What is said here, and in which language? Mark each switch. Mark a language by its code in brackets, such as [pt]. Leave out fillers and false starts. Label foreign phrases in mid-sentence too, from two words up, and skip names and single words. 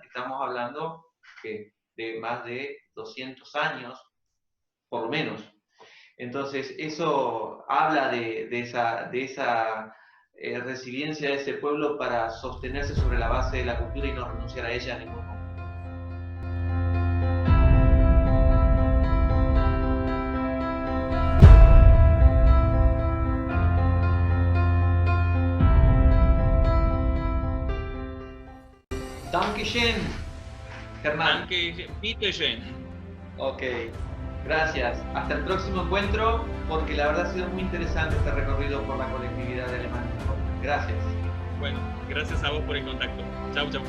[es] Estamos hablando de más de 200 años, por lo menos. Entonces, eso habla de esa resiliencia de ese pueblo para sostenerse sobre la base de la cultura y no renunciar a ella en ningún momento. [de] Dankeschön, Germán. Bitte schön. [es] Ok, gracias. Hasta el próximo encuentro, porque la verdad ha sido muy interesante este recorrido por la colectividad de Alemania. Gracias. Bueno, gracias a vos por el contacto. Chau, chau.